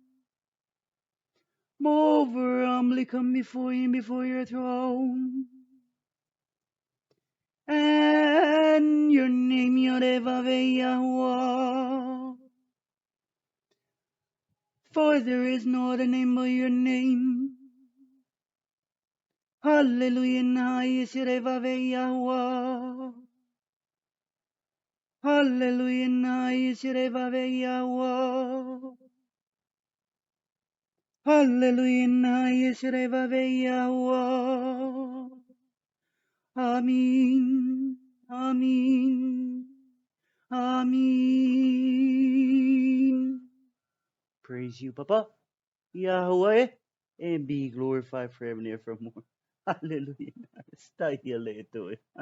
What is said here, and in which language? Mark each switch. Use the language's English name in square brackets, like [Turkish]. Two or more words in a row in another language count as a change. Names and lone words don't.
[English] Moreover, humbly come before him, before your throne. And your name Yodevave Yahweh. For there is no other name but your name. Hallelujah, na Yodevave Yahweh. Hallelujah, na Yodevave Yahweh. Hallelujah, na Yodevave Yahweh. Amen. Amen. Amen. Praise you, Papa, Yahweh, and be glorified forever and evermore. Hallelujah. Stay here later.